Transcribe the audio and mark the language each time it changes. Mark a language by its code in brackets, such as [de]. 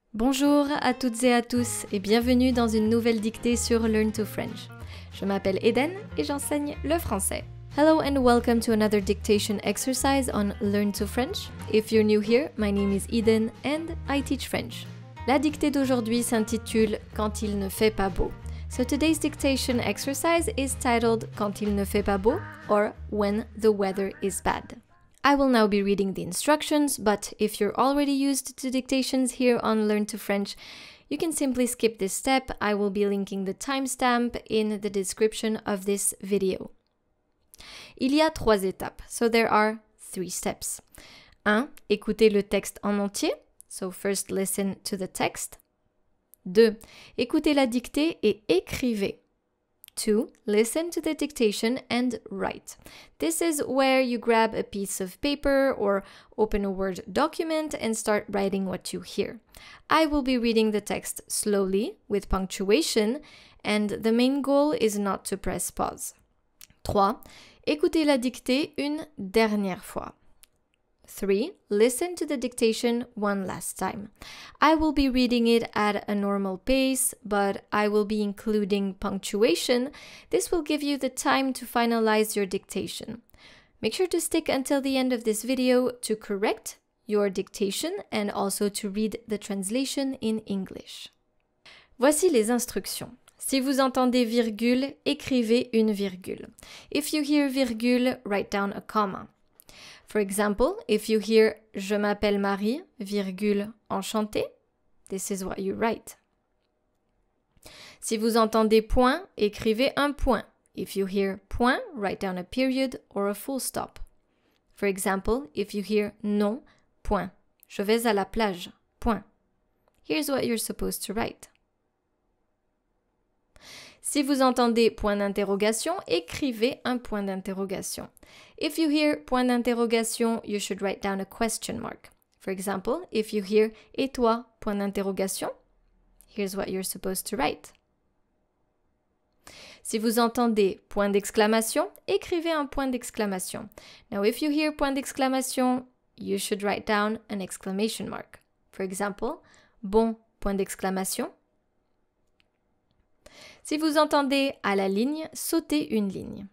[fr] Bonjour à toutes et à tous et bienvenue dans une nouvelle dictée sur Learn to French. Je m'appelle Eden et j'enseigne le français. [en] Hello and welcome to another dictation exercise on Learn to French. If you're new here, my name is Eden and I teach French. [fr] La dictée d'aujourd'hui s'intitule Quand il ne fait pas beau. [en] So today's dictation exercise is titled Quand il ne fait pas beau or When the weather is bad. I will now be reading the instructions, but if you're already used to dictations here on Learn to French, you can simply skip this step. I will be linking the timestamp in the description of this video. [fr] Il y a 3 étapes, [en] so there are 3 steps. [fr] 1. Écoutez le texte en entier, [en] so first listen to the text. 2. [fr] Écoutez la dictée et écrivez. 2. [en] Listen to the dictation and write. This is where you grab a piece of paper or open a Word document and start writing what you hear. I will be reading the text slowly with punctuation and the main goal is not to press pause. 3. [fr] Écoutez la dictée une dernière fois. 3. [en] Listen to the dictation one last time. I will be reading it at a normal pace, but I will be including punctuation. This will give you the time to finalize your dictation. Make sure to stick until the end of this video to correct your dictation and also to read the translation in English. [fr] Voici les instructions. Si vous entendez virgule, écrivez une virgule. [en] If you hear virgule, write down a comma. For example, if you hear « [fr] Je m'appelle Marie, virgule, enchantée [en] », this is what you write. [fr] Si vous entendez point, écrivez un point. [en] If you hear point, write down a period or a full stop. For example, if you hear [fr] non, point. Je vais à la plage, point. [en] Here's what you're supposed to write. [fr] Si vous entendez point d'interrogation, écrivez un point d'interrogation. [en] If you hear point d'interrogation, you should write down a question mark. For example, if you hear [fr] et toi point d'interrogation, [en] here's what you're supposed to write. [fr] Si vous entendez point d'exclamation, écrivez un point d'exclamation. [en] Now, if you hear point d'exclamation, you should write down an exclamation mark. For example, [fr] bon point d'exclamation. Si vous entendez à la ligne, sautez une ligne.